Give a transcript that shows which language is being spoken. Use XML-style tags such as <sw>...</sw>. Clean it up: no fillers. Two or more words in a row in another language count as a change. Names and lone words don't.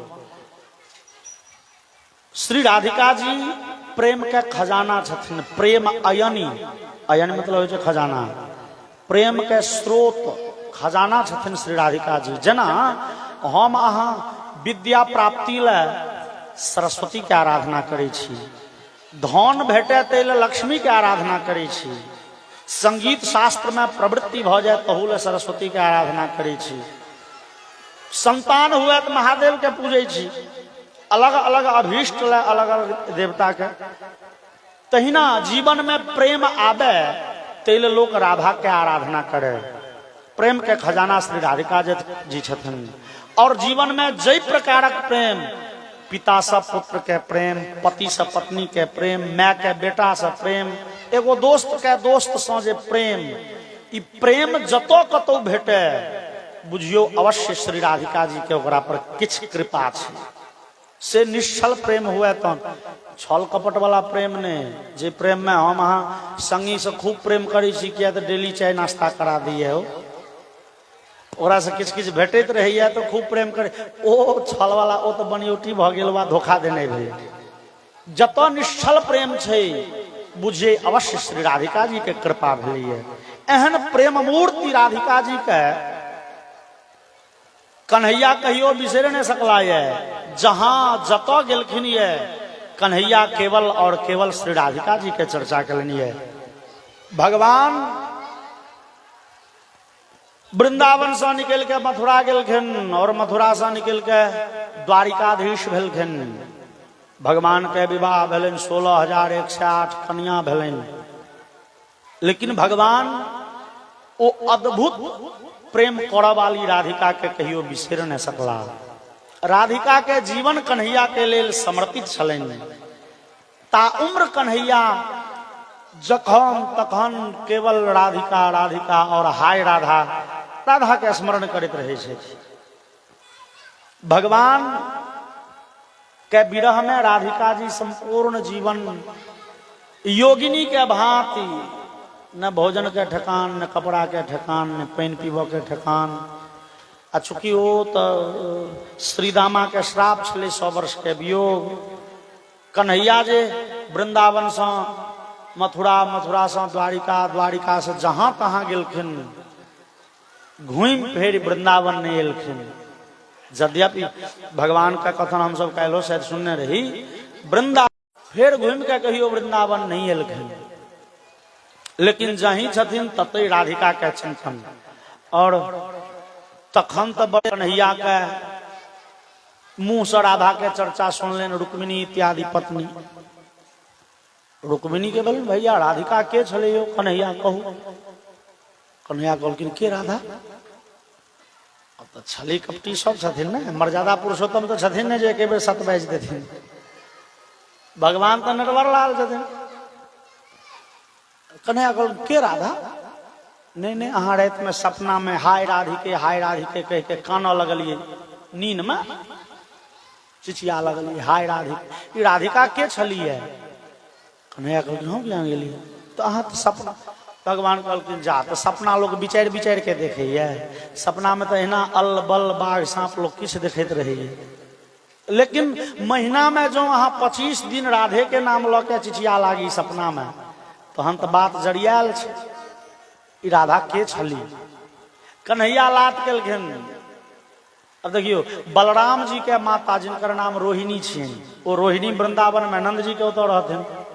<mai>श्री राधिका जी प्रेम के खजाना छथिन। प्रेम अयनि अयनि मतलब हो खजाना प्रेम के स्रोत खजाना छथिन श्री राधिका जी। जना हम अहाँ विद्या प्राप्ति ले सरस्वती के आराधना करै छी। धन भेटे तै ले लक्ष्मी के आराधना करै छी। संगीत शास्त्र में प्रवृत्ति भ जाए तहू ले सरस्वती के आराधना करै छी। संतान हुए तो महादेव के पूजै छी। अलग अलग अभीष्ट ले अलग अलग देवता के। तहिना जीवन में प्रेम आवे तेल लोग राधा के आराधना करे। प्रेम के खजाना श्री राधिका जी छथिन। और जीवन में जय प्रकारक प्रेम पिता से पुत्र के प्रेम पति से पत्नी के प्रेम माँ के बेटा से प्रेम एगो दोस्त के दोस्त से जे प्रेम ई प्रेम जतो कतो भेटे बुझियो अवश्य श्री राधिका जी के ओकरा पर किछ कृपा छै। से निश्चल प्रेम हुए तो छल कपट वाला प्रेम ने जे प्रेम में हम अहाँ संगी से खूब प्रेम करी छी किया तो डेली चाय नाश्ता करा दिए हो ओरा से किछ किछ भेटैत रहैया तो खूब प्रेम करे। ओ छल वाला ओ तो बनियोटी भ गेल बा, धोखा देने भेल। जत निश्चल प्रेम छै बुझे अवश्य श्री राधिका जी के कृपा भेलै। एहन प्रेम मूर्ति राधिका जी के कन्हैया कहियो बिसर नहीं सकला है। जहां जत गेलखिन ये कन्हैया केवल और केवल श्री राधिका जी के चर्चा कलनी है। भगवान वृंदावन से निकल के मथुरा गेलखिन और मथुरा से निकल के द्वारिकाधीश भेलखिन। भगवान के विवाह भेलन, 16,108 कन्या भेलन। लेकिन भगवान वो अद्भुत प्रेम करऽ वाली राधिका के कहियो बिसर नहीं सकला। राधिका के जीवन कन्हैया के लेल समर्पित छलनि। ता उम्र कन्हैया जखन तखन केवल राधिका राधिका और हाय राधा राधा के स्मरण करते रहे छे। भगवान के विरह में राधिका जी संपूर्ण जीवन योगिनी के भांति, न भोजन के ठेकान, न कपड़ा के ठेकान, न पानी पीबो के ठेकान। आ चूंकि वो तो श्रीदामा के श्राप छे 100 वर्ष के वियोग। कन्हैया जे वृंदावन से मथुरा, मथुरा से द्वारिका, द्वारिका से जहां तहां गेलखिन, घूम फिर वृंदावन नहीं एलखिन। यद्यपि भगवान का कथन हम सब कहलो शायद सुनने रही, वृंदावन फिर घूम के कहियो वृंदावन नहीं एलखिन। लेकिन जहीं छथिन ततई राधिका के चिंतन। और तखन तो बड़े कन्हैया के मुंह से राधा के चर्चा सुन लेन, रुक्मिणी इत्यादि पत्नी। रुक्मिणी के बोल भैया राधिका के छले यो, कन्हैया कहू। कन्हैया कहलखिन के राधा? अब तो छली कपटी सब छथिन ने, मर्यादा पुरुषोत्तम तो छथिन ने जे एक बेर सत बाजि देथिन। भगवान तो नटवर लाल छथिन। कन्हैया कहल के राधा? नहीं नहीं, अहाँ रात में सपना में हाय राधिके कह के कानऽ लगलिए, नींद में चिचिया लगलिए हाय राधिके। ई राधिका के छलिए? कन्हैया कहलखिन हम क्या गेलिए? तो अहाँ तो सपना। भगवान कहलखिन जा, तो सपना लोग विचार विचार के देखे। सपना में तो एना अल बल बाघ सांप लोग किछ देखते रहिए। लेकिन महीना में जो अहाँ 25 दिन राधे के नाम ल के चिचिया लागी सपना में, तहन तो बात जरियाल छे। ई राधा के छली? कन्हैया लात केलखिन। अब देखियो बलराम जी के माता जिनकर नाम रोहिणी छियन, वो रोहिणी वृंदावन में नंद जी के ओतऽ रहथिन।</mai>